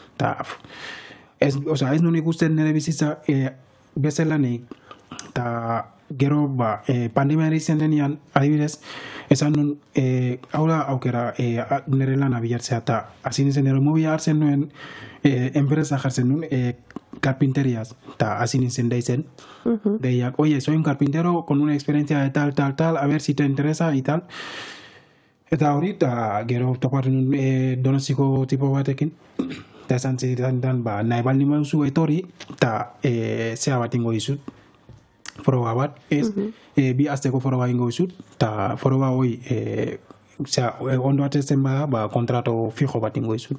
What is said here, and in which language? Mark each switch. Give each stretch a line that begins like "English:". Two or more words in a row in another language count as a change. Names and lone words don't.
Basque: Ez nun ikusten nire bizitza bezalanik, eta gero pandemia izan denean, adibidez, esan nun, hau da aukera nire lana bilatzea, eta hasi nintzen nire mobila hartzen nuen, enpresa jartzen nuen, carpinterias, eta hasi nintzen deitzen, deiak,
Spanish: oye, soy un carpintero con una experiencia de tal, a ver si te interesa y tal.
Basque: Eta hori, eta gero toparen Donostiko tipo batekin, eta esan zidan, nahi baldin baduzu etorri, eta zea bat ingo dizut. Foroba bat, ez, 2 asteko foroba ingo dizut, eta foroba hoi, ondo atesten bada, kontrato fijo bat ingo dizut.